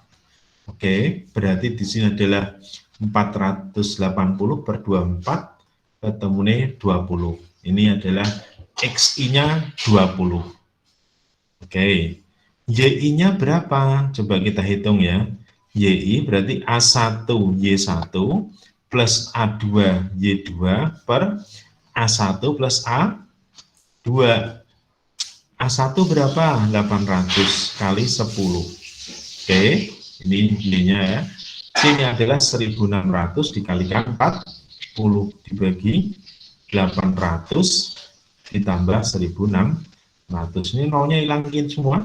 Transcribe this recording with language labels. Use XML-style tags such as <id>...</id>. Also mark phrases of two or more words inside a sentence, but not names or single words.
<id>Oke, berarti di sini adalah 480 per 24 ketemu nih 20. Ini adalah XI-nya 20. Oke. YI-nya berapa? Coba kita hitung ya. YI berarti A1 Y1 plus A2 Y2 per A1 plus A2. A1 berapa? 800 kali 10. Oke, ini Y-nya ya. Sini adalah 1600 dikalikan 40 dibagi 800 ditambah 1600. Ini nolnya hilangin semua.</id>